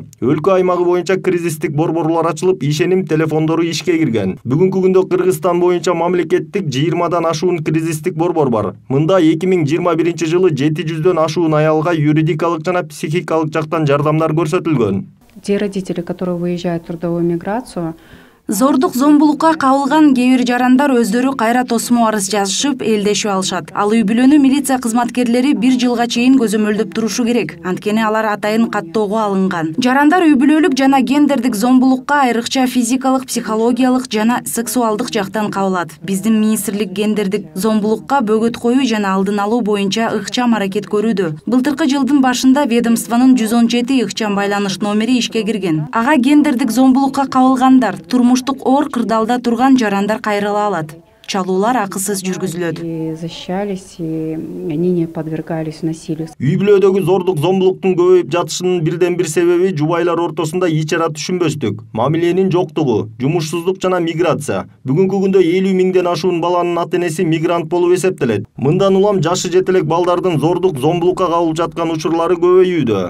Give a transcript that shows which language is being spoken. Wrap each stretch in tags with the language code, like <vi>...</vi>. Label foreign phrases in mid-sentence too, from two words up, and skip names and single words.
<ky>Өлкө аймагы боюнча кризистик борборлор ачылып, ишеним телефондору ишке кирген. Бүгүнкү күндө Кыргызстан боюнча мамлекеттик 20дан ашуун кризистик борбор бар. Мында 2021 жылы 700дөн ашуун аялга юридикалык жана психикалык жактан жардамдар көрсөтүлгөн.</ky> <ru>Те родители, которые выезжают в трудовую миграцию,</ru> <ky>Зордук зомбулукка кабылган кээ бир жарандар өздөрү кайра тосмо арыз жазышып, элдешип алышат. Ал үй бүлөнү милиция кызматкерлери 1 жылга чейин көзөмөлдөп турушу керек. Анткени алар атайын каттоого алынган. Жарандар үй бүлөлүк жана гендердик зомбулукка айрыкча физикалык, психологиялык жана сексуалдык жактан кабылат. Биздин министрлик гендердик зомбулукка бөгөт коюу жана алдын алуу боюнча ыкчам аракет көрүүдө. Былтыркы жылдын башында ведомствонун 117 ыкчам байланыш номери ишке кирген. Ага гендердик зомбулукка кабылгандар, турмуш оор кырдаалда турган жарандар кайрыла алат. Чалуулар акысыз жүргүзүлөт.</ky> <ru>Защищались, и они не подвергались насилию.</ru> <ky>Үй бүлөдөгү зордук зомбулуктун көбөйүп жатышынын бирден бир себеби жубайлар ортосунда ичара түшүнбөстүк, мамиленин жоктугу, жумушсуздук жана миграция. Бүгүнкү күндө 50 миңден ашуун баланын ата-энеси мигрант болуп эсептелет. Мындан улам жашы жетелек балдардын зордук зомбулукка кабылып жаткан учурлары көбөйүүдө.</ky>